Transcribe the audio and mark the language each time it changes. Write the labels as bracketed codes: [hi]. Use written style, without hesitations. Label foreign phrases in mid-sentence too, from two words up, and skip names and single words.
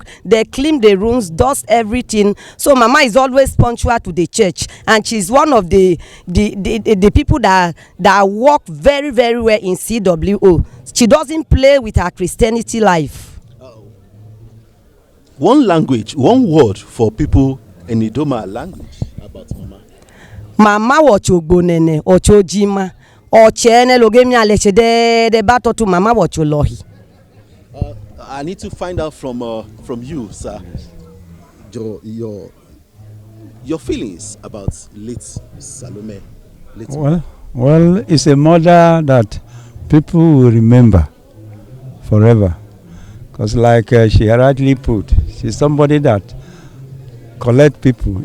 [en] They clean the rooms, dust everything. So Mama is always punctual to the church, and she's one of the people that work very, very well in CWO. She doesn't play with her Christianity life. One word for people in Idoma language about Mama. [idu] Mama wochogbonene ochojima ochene logemi alechede de bato to Mama wocholohi. [en] I need to find out from you, sir, your feelings about late Salome. Well, it's a mother that people will remember forever, because like she rightly put, she's somebody that collect people.